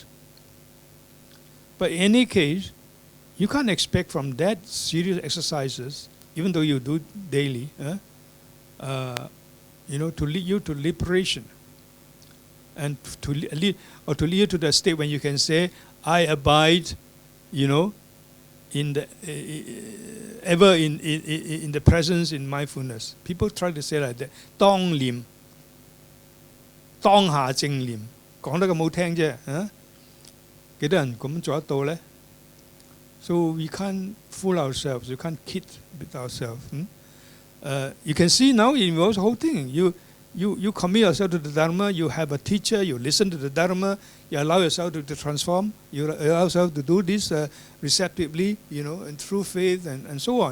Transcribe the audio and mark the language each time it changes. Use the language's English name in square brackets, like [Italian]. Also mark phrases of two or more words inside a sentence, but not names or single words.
[English] But in any case, you can't expect from that series of exercises, even though you do daily, to lead you to liberation, and to lead you to the state when you can say, I abide, in the ever in the presence, in mindfulness. People try to say like that. [Cantonese] 當念，當下正念. 講得咁好聽啫，幾多人咁做得到呢？ [English] So we can't fool ourselves. We can't kid with ourselves. You can see now it involves the whole thing. You commit yourself to the Dharma. You have a teacher. You listen to the Dharma. You allow yourself to transform. You allow yourself to do this receptively, and through faith and so on.